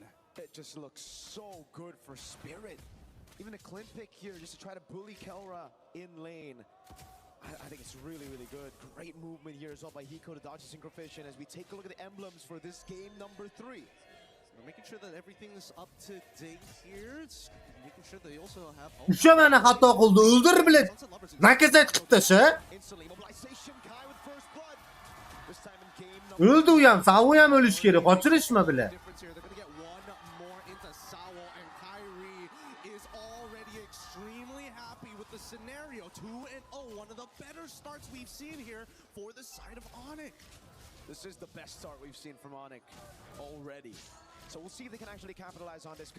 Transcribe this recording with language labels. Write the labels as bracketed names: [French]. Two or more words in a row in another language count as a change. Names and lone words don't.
[English] It just looks so good for Spirit. Even a Clint pick here just to try to bully Kelra in lane. I think it's really good. Great movement here as well by Hiko to dodge the synchrofish. As we take a look at the emblems for this game number 3. So making sure that everything is up to date here. It's making sure they also have... [Uzbek] Ushamani xato qildi, o'ldir bilan. Nakazat qilib tasha. O'ldi u ham, Savo ham o'lish kerak. Qochirishma bilan. [English] Scenario 2-0, one of the better starts we've seen here for the side of Onyx. This is the best start we've seen from Onyx already. So we'll see if they can actually capitalize on this.